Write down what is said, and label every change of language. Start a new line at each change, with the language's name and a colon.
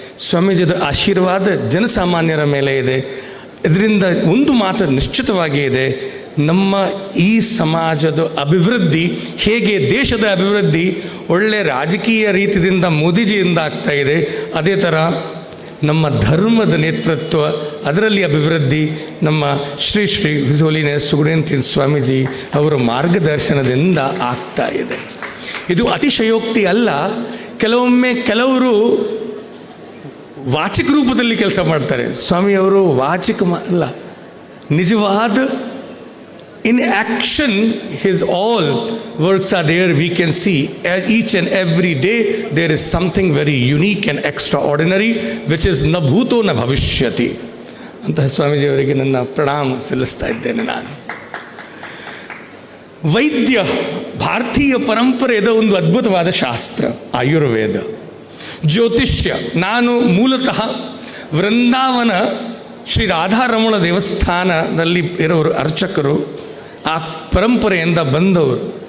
Kannada: ಸ್ವಾಮೀಜಿದ ಆಶೀರ್ವಾದ ಜನಸಾಮಾನ್ಯರ ಮೇಲೆ ಇದೆ. ಇದರಿಂದ ಒಂದು ಮಾತು ನಿಶ್ಚಿತವಾಗಿ ಇದೆ, ನಮ್ಮ ಈ ಸಮಾಜದ ಅಭಿವೃದ್ಧಿ ಹೇಗೆ ದೇಶದ ಅಭಿವೃದ್ಧಿ ಒಳ್ಳೆಯ ರಾಜಕೀಯ ರೀತಿಯಿಂದ ಮೋದಿಜಿಯಿಂದ ಆಗ್ತಾ ಇದೆ, ಅದೇ ಥರ ನಮ್ಮ ಧರ್ಮದ ನೇತೃತ್ವ ಅದರಲ್ಲಿ ಅಭಿವೃದ್ಧಿ ನಮ್ಮ ಶ್ರೀ ಶ್ರೀ ಹಿಸ್ ಹೋಲಿನೆಸ್ ಸುಗಡೇಂದ್ರ ಸ್ವಾಮೀಜಿ ಅವರ ಮಾರ್ಗದರ್ಶನದಿಂದ ಆಗ್ತಾ ಇದೆ. ಇದು ಅತಿಶಯೋಕ್ತಿ ಅಲ್ಲ. ಕೆಲವೊಮ್ಮೆ ಕೆಲವರು ವಾಚಿಕ ರೂಪದಲ್ಲಿ ಕೆಲಸ ಮಾಡ್ತಾರೆ. ಸ್ವಾಮಿಯವರು ವಾಚಿಕ ಅಲ್ಲ, ನಿಜವಾದ
English: in action his all works are there. We can see each and every day there is something very unique and extraordinary which is
Sanskrit: na bhuto na bhavishyati.
Kannada: ಅಂತಹ ಸ್ವಾಮೀಜಿಯವರಿಗೆ ನನ್ನ ಪ್ರಣಾಮ ಸಲ್ಲಿಸ್ತಾ ಇದ್ದೇನೆ. ನಾನು ವೈದ್ಯ ಭಾರತೀಯ ಪರಂಪರೆಯದ ಒಂದು ಅದ್ಭುತವಾದ ಶಾಸ್ತ್ರ ಆಯುರ್ವೇದ, ಜ್ಯೋತಿಷ್ಯ. ನಾನು ಮೂಲತಃ ವೃಂದಾವನ ಶ್ರೀ ರಾಧಾರಮಣ ದೇವಸ್ಥಾನದಲ್ಲಿ ಇರೋರು, ಅರ್ಚಕರು, ಆ ಪರಂಪರೆಯಿಂದ ಬಂದವರು.